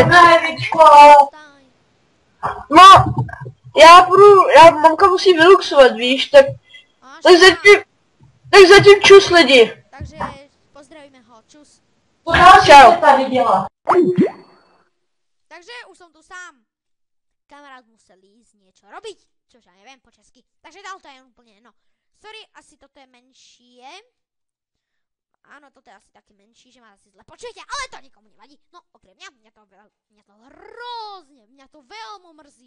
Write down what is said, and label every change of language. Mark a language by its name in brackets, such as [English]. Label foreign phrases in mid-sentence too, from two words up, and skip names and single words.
[Czech] Staň. No, mamka musí vyluxovat, víš, tak zatím čus lidi. Takže pozdravíme ho, čus. Čau. [Slovak] Takže už som tu sám. Kamarát musel ísť niečo robiť, čož ja neviem po česky. Takže dal to je úplne, no. Sorry, asi toto je menšie. Áno, toto je asi také menší, že ma asi zle počujete, ale to nikomu nevadí. No, okrem mňa to veľmi mrzí.